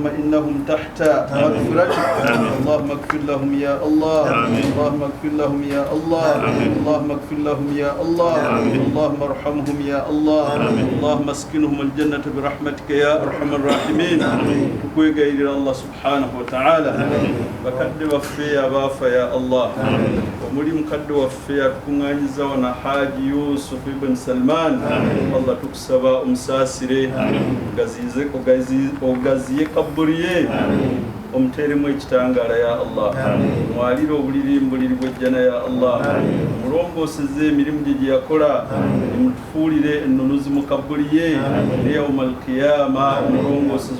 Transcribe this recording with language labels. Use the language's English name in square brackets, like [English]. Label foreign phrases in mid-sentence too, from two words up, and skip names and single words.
[Arabic] إنهم تحت مغفرتك اللهم اغفر لهم يا الله اللهم اغفر لهم يا الله اللهم اغفر لهم يا الله اللهم ارحمهم يا الله اللهم اسكنهم الجنة برحمتك يا أرحم الراحمين كوي غير الله سبحانه وتعالى [Ganda] bakadde baffe abaafa [Arabic] ya Allah [Ganda] omuli mukadde waffe atukuŋŋaanyiza wana Haji Yusuf ibn Salman Allah tukusaba omusaasire ogaziye kaburi ye omuteeremu ekitangaala [Arabic] يا الله [Ganda] mwalire obuliri bw'ejjana [Arabic] يا الله [Ganda] mulongooseze emirimu gye yakola emutufuulire ennunuzi mu kabuli ye ne [Arabic] يوم القيامة [Ganda] omulongooseze